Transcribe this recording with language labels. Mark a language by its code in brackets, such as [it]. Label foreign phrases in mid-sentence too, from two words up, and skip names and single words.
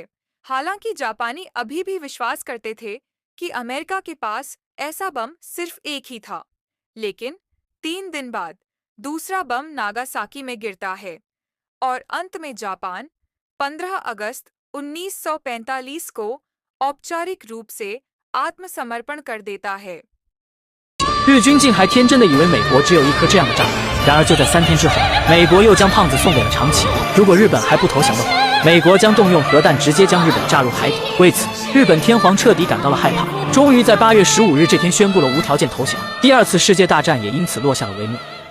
[hi] हालांकि जापानी अभी भी विश्वास करते थे कि अमेरिका के पास ऐसा बम सिर्फ एक ही था, लेकिन 3 दिन बाद दूसरा बम नागासाकी में गिरता है और अंत में जापान 15 अगस्त 1945 को औपचारिक रूप से आत्मसमर्पण कर देता है। [zh] 日军竟还天真的以为美国只有一颗这样的炸弹。然而就在3天之后，美国又将胖子送给了长崎。如果日本还不投降的话，美国将动用核弹直接将日本炸入海底。为此，日本天皇彻底感到了害怕，终于在8月15日这天宣布了无条件投降。第2次世界大战也因此落下了帷幕。